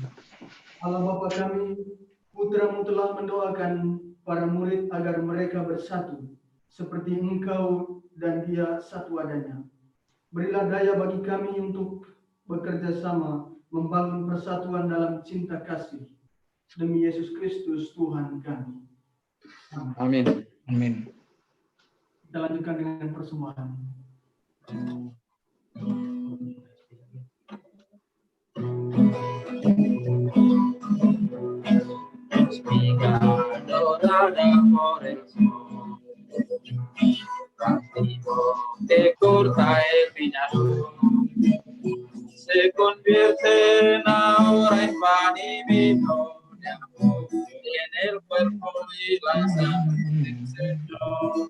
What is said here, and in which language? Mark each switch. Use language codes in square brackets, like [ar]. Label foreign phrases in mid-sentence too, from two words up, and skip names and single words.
[id] Allah Bapa kami, Putra-Mu telah mendoakan para murid agar mereka bersatu, seperti Engkau dan Dia satu adanya. Berilah daya bagi kami untuk bekerja sama, membangun persatuan dalam cinta kasih. Demi Yesus Kristus Tuhan kami. Amin. Kita lanjutkan dengan persembahan. [es] Te corta el viñador, se convierte ahora en pan y vino de amor, en el cuerpo y la sangre del Señor.